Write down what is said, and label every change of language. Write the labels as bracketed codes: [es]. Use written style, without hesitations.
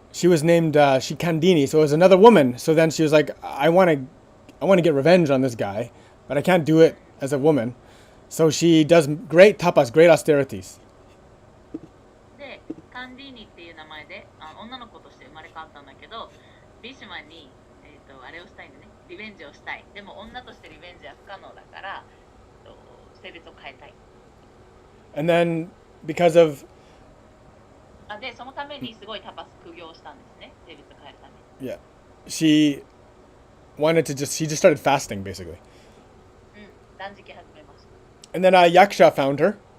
[en] she was named Shikandini, so it was another woman. So then she was like, I want to get revenge on this guy, but I can't do it as a woman. So she does great tapas, great austerities. [ja] でカンディーニっていう名前で女の子として生まれ変わったんだけどビシマに、あれをしたいんだねリベンジをしたいでも女としてリベンジは不可能だから、性別を変えたい [en] And then because of [ja] でそのためにすごいタパス苦行したんですね性別を変えるために [en] yeah, she just started fasting basically. [ja] 断食始めました [en] And then Yaksha found her.